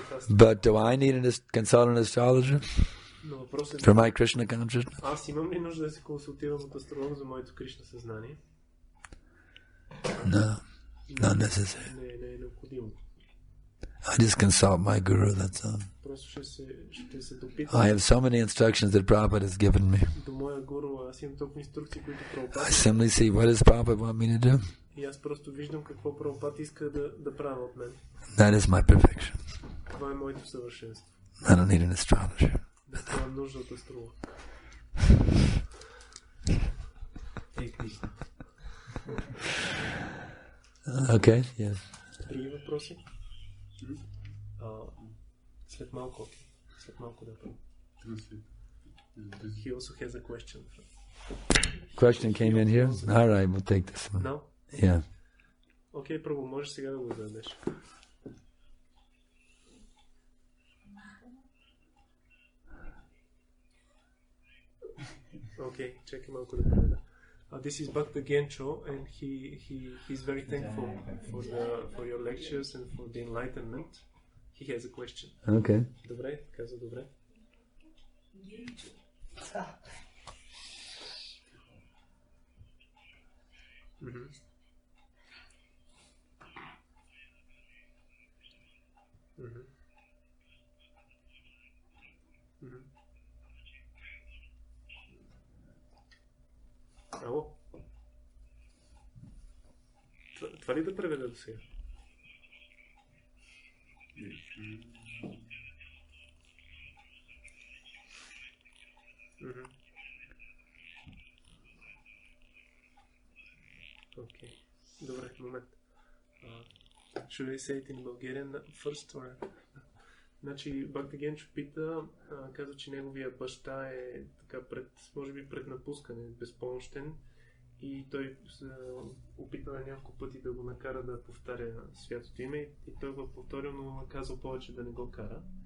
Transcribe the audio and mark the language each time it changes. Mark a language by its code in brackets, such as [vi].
[en] But do I need to consult an astrologer for my Krishna consciousness? [bg] Аз имам ли нужда да се консултирам от астролог за моето Кришна съзнание? [en] No, not necessary. [bg] Не е необходимо. [en] I just consult my guru, that's all. [bg] Просто ще се допитам. [en] I have so many instructions that Prabhupada has given me. [bg] До моя гуру, аз имам толкова инструкции, които Прабхупада. [en] I simply see what does Prabhupada want me to do. [bg] И аз просто виждам какво Прабхупада иска да правя от мен. [en] That is my perfection. [bg] Това е моето съвършенство. [en] I don't need an astrologer. [bg] Нямам нужда от астролог. [en] Okay, yes. [bg] Други въпроси? След малко да правим. [en] He also has a question. Question came in here? All right, we'll take this one. No? Yeah. [bg] Окей, първо, можеш сега да го зададеш. Окей, чакай малко да преведа. [en] This is Bhakta Gencho, and he's very thankful for your lectures and for the enlightenment. He has a question. Okay. [bg] Добре, каза добре. Ало? Това ли да преведа до сега? Окей. Добре, момент. [en] Should I say it in Bulgarian first or... [bg] Значи, Бхакта Генчо пита, каза, че неговия баща е така може би пред напускане, безпомощен, и той се опита на няколко пъти да го накара да повтаря святото име, и той го повторил, но му казал повече да не го кара.